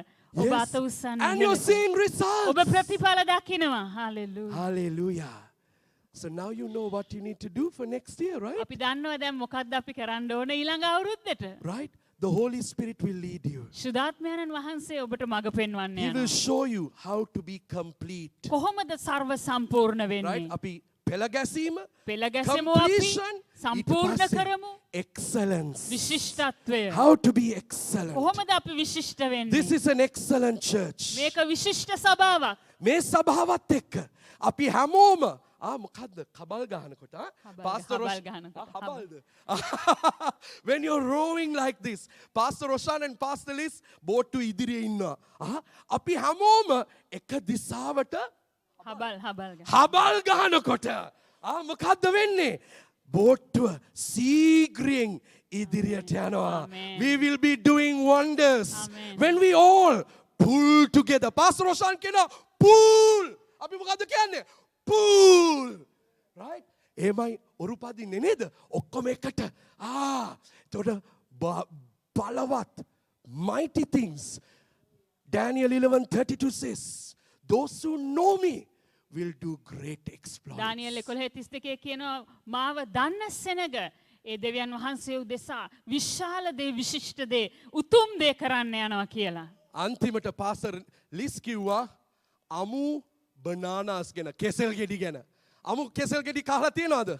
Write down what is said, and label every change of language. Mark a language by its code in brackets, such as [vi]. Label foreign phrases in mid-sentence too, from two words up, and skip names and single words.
[si] ඔබ [en] Yes. [si] අත උස්සන්න. [en] And you're [si] ඉහළට. [en] seeing [si] ඔබ [en] results. [si] ප්‍රතිඵල දකිනවා. [en] Hallelujah. Hallelujah. So now you know what you need to do for next year, right? [si] අපි දන්නවා දැන් මොකක්ද අපි කරන්න ඕන ඊළඟ අවුරුද්දට. [en] Right? The Holy Spirit will lead you. [si] ශුද්ධාත්මයන්න් වහන්සේ ඔබට මඟ පෙන්වන්න [en] He will [si] යනවා. [en] show you how to be complete. [si] කොහොමද සර්ව සම්පූර්ණ [en] Right? [si] වෙන්නේ? අපි පෙළ ගැසීම, පෙළ ගැසෙමු අපි [en] completion, [si] සම්පූර්ණ ඊට පස්සේ කරමු [en] excellence. [si] විශිෂ්ටත්වය. [en] How to be excellent. [si] කොහොමද අපි විශිෂ්ට [en] This [si] වෙන්නේ? [en] is an excellent church. [si] මේක විශිෂ්ට සභාවක්. මේ සභාවත් එක්ක අපි හැමෝම මොකද්ද කබල් ගහනකොට Pastor හබල් ගහනකොට. [en] හබල්ද when you're rowing like this, Pastor Roshan and Pastor Liz [si] බෝට්ටු ඉදිරියේ ඉන්නවා. අපි හැමෝම එක දිශාවට හබල් ගහන. හබල් ගහනකොට මොකද්ද වෙන්නේ? බෝට්ටුව සීග්‍රයෙන් ඉදිරියට යනවා. [en] Amen. We will be doing wonders Amen. when we all pull together. [si] Pastor Roshan කියනවා pull. අපි මොකද්ද කියන්නේ? Pull. Right? එමයි ඔරුපදින්නේ නේද? ඔක්කොම එකට. එතකොට බලවත් [en] mighty things. Daniel 11:32 says, those who know me will do great exploits. [si] දානියෙල් 11:32 කියනවා මාව දන්න සෙනග ඒ දෙවියන් වහන්සේ උදෙසා විශාල දේ විශිෂ්ට දේ උතුම් දේ කරන්න යනවා කියලා. අන්තිමට පාසර් ලිස් කිව්වා අමු බනානාස් ගැන කෙසෙල් ගෙඩි ගැන. අමු කෙසෙල් ගෙඩි කහලා තියනවද?